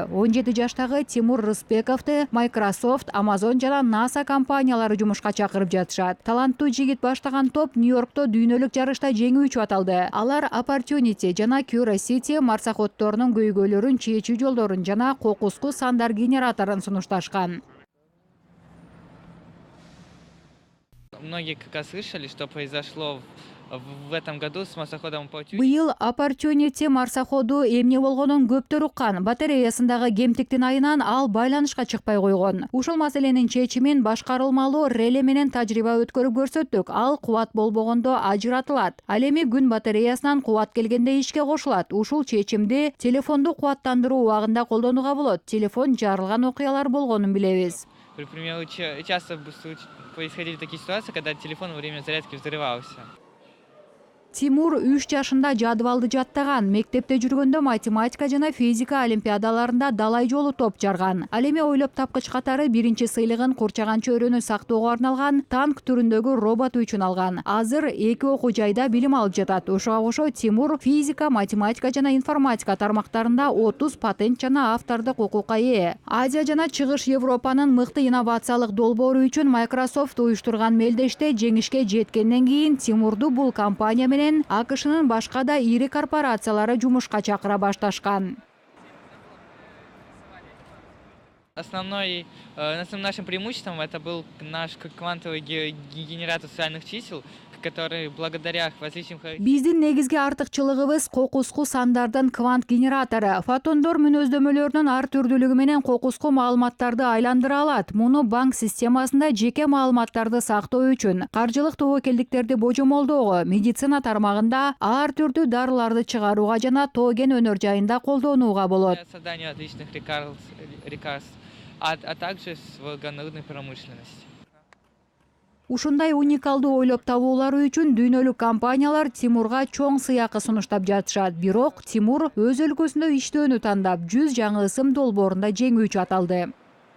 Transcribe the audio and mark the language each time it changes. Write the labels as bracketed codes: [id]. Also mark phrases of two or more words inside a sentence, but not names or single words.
[ky] 17 жаштагы Тимур Рысбековду Microsoft, Amazon жана NASA компаниялары жумушка чакырып жатышат. Таланттуу жигит баштаган топ Нью-Йоркто дүйнөлүк жарышта жеңүүчү аталды. Алар Opportunity жана Curiosity марсаходдорунун көйгөйлөрүн чечүү жолдорун жана кокуску сандар генераторун сунушташкан. [ru] Многие как раз слышали, что произошло в этом году с марсоходом Opportunity. [ky] Быйыл Opportunity марсаходу эмне болгонун көптөр уккан. Батареясындагы кемтиктин айынан ал байланышка чыкпай койгон. Ушул маселенин чечимин башкарылмалуу реле менен тажрыйба өткөрүп көрсөттүк. Ал кубат болбогондо ажыратылат. Ал эми күн батареясынан кубат келгенде ишке кошулат. Ушул чечимди телефонду кубаттандыруу убагында колдонууга болот. Телефон жарылган окуялар болгонун билебиз. [ru] К примеру, часто происходили такие ситуации, когда телефон во время зарядки взрывался. [ky] Тимур 3 жашында жадыбалды жаттаган. Мектепте жүргөндө математика жана физика олимпиадаларында далай жолу топ жарган. Ал эми ойлоп тапкыч катары биринчи сыйлыгын курчаган чөйрөнү сактоого арналган танк түрүндөгү робот үчүн алган. Азыр 2 окуу жайда билим алып жатат. Ошого кошо Тимур физика, математика жана информатика тармактарында 30 патент жана автордук укукка ээ. Азия жана Чыгыш Европанын мыкты инновациялык долбоору үчүн Microsoft уюштурган мелдеште жеңишке жеткенден кийин Тимурду бул компания менен АКШнын башка да ири корпорациялары жумушка чакыра башташкан. [ru] Основным нашим преимуществом это был наш квантовый генератор социальных чисел, который благодаря различным... [ky] Биздин негизги артыкчылыгыбыз кокуску сандардын квант генератору. Фотондор мүнөздөмөлөрүнүн ар түрдүүлүгү менен кокуску маалыматтарды айландыра алат. Муну банк системасында жеке маалыматтарды сактоо үчүн, каржылык тобокелдиктерди божомолдоого, медицина тармагында ар түрдүү дарыларды чыгарууга жана тоген өнөр жайында колдонууга болот. [ru] Создание отличных лекарств, а также в органной промышленности. [ky] Ушундай уникалдуу ойлоп табуулар үчүн дүйнөлүк компаниялар Тимурга чоң сыйакы сунуштап жатышат. Бирок Тимур өз өлкөсүндө иштөөнү тандап 100 жаңы ысым долбоорунда жеңүүчү аталды.